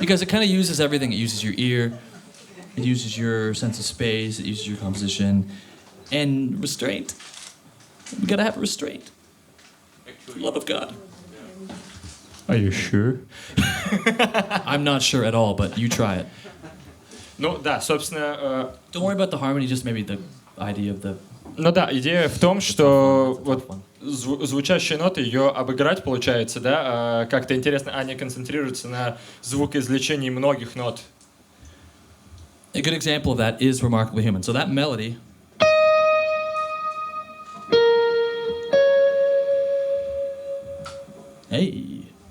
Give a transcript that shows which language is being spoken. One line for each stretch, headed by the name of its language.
English: Because it kind of uses everything. It uses your ear, it uses your sense of space, it uses your composition, and restraint. We gotta have restraint. Love of God. Are you sure? I'm not sure at all, but you try it.
Russian: Ну да, собственно...
English: Don't worry about the harmony, just maybe the idea of the...
Russian: Ну да, идея в том, что вот звучащие ноты, ее обыграть получается, да, как-то интересно, а не концентрироваться на звукоизвлечении многих нот.
English: A good example of that is Remarkably Human. So that melody... Hey.